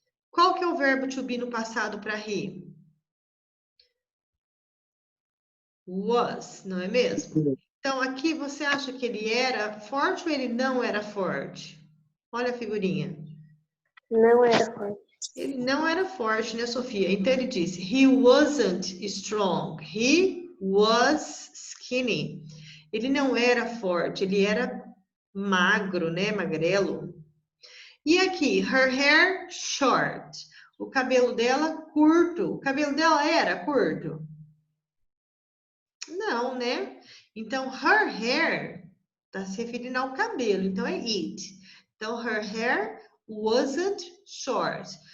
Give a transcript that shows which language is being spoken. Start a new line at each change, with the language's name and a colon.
Portuguese: Qual que é o verbo to be no passado para he? Was, não é mesmo? Então, aqui você acha que ele era forte ou ele não era forte? Olha a figurinha. Não era forte. Ele não era forte, né, Sofia? Então, ele disse,
English: he wasn't strong. He was skinny.
Portuguese: Ele não era forte, ele era magro, né, magrelo. E aqui,
English: her hair short.
Portuguese: O cabelo dela curto. O cabelo dela era curto? Não, né? Então, her hair está se referindo ao cabelo, então é it. Então,
English: her hair wasn't short.